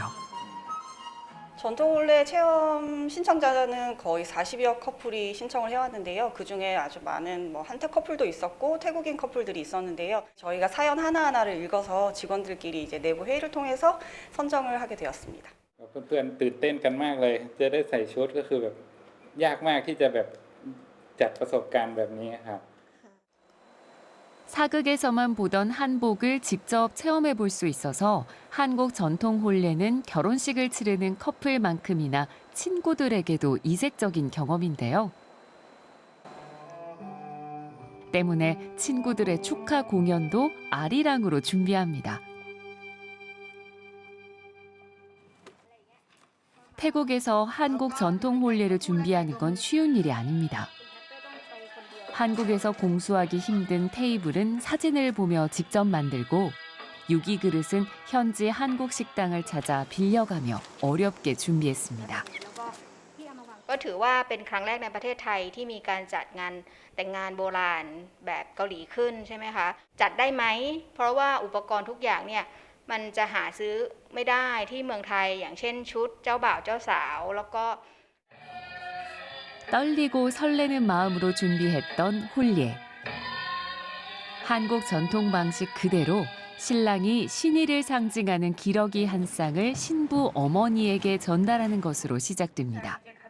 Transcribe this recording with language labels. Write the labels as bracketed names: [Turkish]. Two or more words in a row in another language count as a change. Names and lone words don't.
[Korean] 전통 혼례 체험 신청자는 거의 40여 커플이 신청을 해왔는데요. 그중에 아주 많은 한테 커플도 있었고 태국인 커플들이 있었는데요. 저희가 사연 하나하나를 읽어서 직원들끼리 이제 내부 회의를 통해서 선정을 하게 되었습니다. [Thai] เพื่อนๆตื่นเต้นกันมากเลยจะได้ใส่ชุดก็คือแบบยากมากที่จะแบบจัดประสบการณ์แบบนี้ครับ [Korean] 사극에서만 보던 한복을 직접 체험해 볼 수 있어서 한국 전통 혼례는 결혼식을 치르는 커플만큼이나 친구들에게도 이색적인 경험인데요. 때문에 친구들의 축하 공연도 아리랑으로 준비합니다. 태국에서 한국 전통 혼례를 준비하는 건 쉬운 일이 아닙니다. 한국에서 공수하기 힘든 테이블은 사진을 보며 직접 만들고 유기 그릇은 현지 한국 식당을 찾아 빌려가며 어렵게 준비했습니다. [Thai] ก็ถือว่าเป็นครั้งแรกในประเทศไทยที่มีการจัดงานแต่งงานโบราณแบบเกาหลีขึ้นใช่ไหมคะจัดได้ไหมเพราะว่าอุปกรณ์ทุกอย่างเนี่ยมันจะหาซื้อไม่ได้ที่เมืองไทยอย่างเช่นชุดเจ้าบ่าวเจ้าสาวแล้วก็ [Korean] 떨리고 설레는 마음으로 준비했던 혼례. 한국 전통 방식 그대로 신랑이 신의를 상징하는 기러기 한 쌍을 신부 어머니에게 전달하는 것으로 시작됩니다.